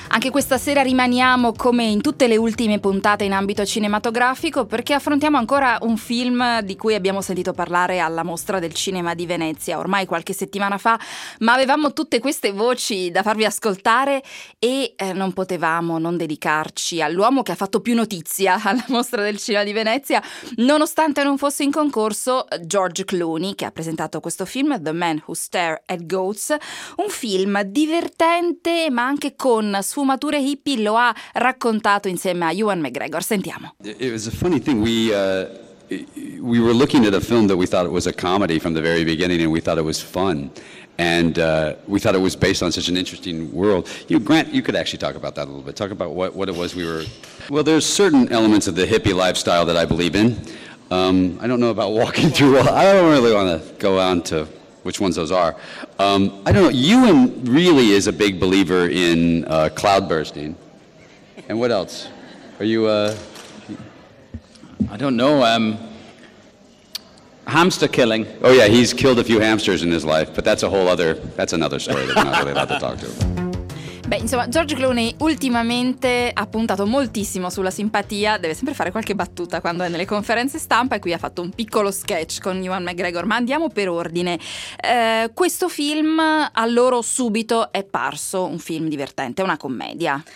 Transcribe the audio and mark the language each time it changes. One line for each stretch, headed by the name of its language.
Italian: Anche questa sera rimaniamo come in tutte le ultime puntate in ambito cinematografico, perché affrontiamo ancora un film di cui abbiamo sentito parlare alla Mostra del Cinema di Venezia ormai qualche settimana fa, ma avevamo tutte queste voci da farvi ascoltare e non potevamo non dedicarci all'uomo che ha fatto più notizia alla Mostra del Cinema di Venezia, nonostante non fosse in concorso: George Clooney, che ha presentato questo film The Man Who Stared at Goats. Un film divertente, ma anche con sfumature hippie, lo ha raccontato insieme a Ewan McGregor. Sentiamo.
English: It was a funny thing. We were looking at a film that we thought it was a comedy from the very beginning, and we thought it was fun, and we thought it was based on such an interesting world. You, Grant, you could actually talk about that a little bit. Talk about what it was we were. Well, there's certain elements of the hippie lifestyle that I believe in. I don't know about walking through. I don't really want to go on to which ones those are. I don't know, Ewan really is a big believer in cloud bursting. And what else? Are you... I don't know, hamster killing. Oh yeah, he's killed a few hamsters in his life, but that's a whole other, that's another story that we're not really allowed to talk to.
Italian: Beh, insomma, George Clooney ultimamente ha puntato moltissimo sulla simpatia, deve sempre fare qualche battuta quando è nelle conferenze stampa, e qui ha fatto un piccolo sketch con Ewan McGregor, ma andiamo per ordine. Questo film a loro subito è parso un film divertente, una commedia.